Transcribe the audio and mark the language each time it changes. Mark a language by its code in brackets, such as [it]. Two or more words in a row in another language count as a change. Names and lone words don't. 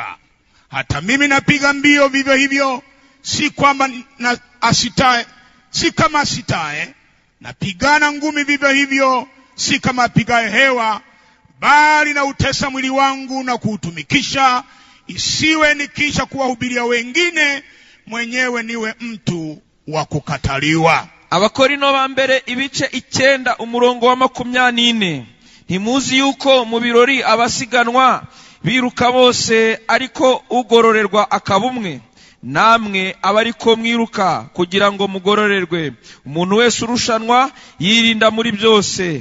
[sw] Hata mimi napiga mbio vivyo hivyo, si kwamba si kama asitae. Napigana ngumi vivyo hivyo, si kama apigaye hewa, bali na utesa mwili wangu na kuutumikisha, isiwe nikisha kuwahubiria wengine, mwenyewe niwe mtu wa kukataliwa. [rw] Abakorino ba mbere ibice 9 umurongo wa 24. Ntimuzi yuko mu birori abasiganwa biruka bose, ariko ugororerwa akabumwe? Namwe abariko mwiruka kugira ngo mugororerwe. Umuntu wese urushanwa yirinda muri byose.